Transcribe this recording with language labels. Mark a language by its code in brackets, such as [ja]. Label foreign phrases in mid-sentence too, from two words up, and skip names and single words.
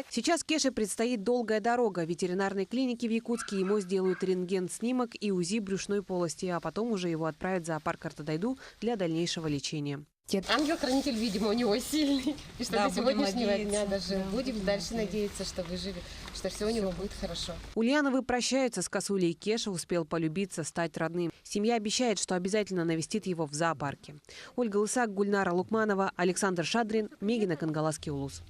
[ru] Сейчас Кеше предстоит долгая дорога. В ветеринарной клинике в Якутске ему сделают рентген-снимок и УЗИ брюшной полости, а потом уже его отправят в зоопарк Артудайду для дальнейшего лечения. Ангел-хранитель, видимо, у него сильный. И что до сегодняшнего дня даже будем дальше надеяться, что выживет, что все у него будет хорошо. Ульяновы прощаются с косулей. Кеша успел полюбиться, стать родным. Семья обещает, что обязательно навестит его в зоопарке. Ольга Лысак, Гульнара Лукманова, Александр Шадрин, Мегино-Кангаласский улус.